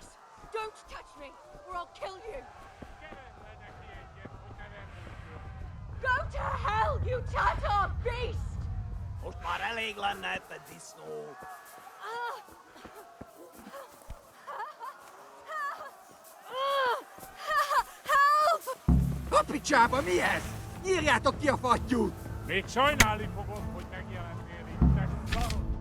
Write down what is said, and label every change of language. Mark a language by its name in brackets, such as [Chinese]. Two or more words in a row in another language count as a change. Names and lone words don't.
[English] Don't touch me, or I'll kill you! Go to hell, you Tatar beast! [Hungarian] Most már elég lenne ebben, disznó! [English] Help! [Hungarian] A picsába, mi ez? Írjátok ki a fattyút! Még sajnálni fogod, hogy megjelentél itt, te szarod!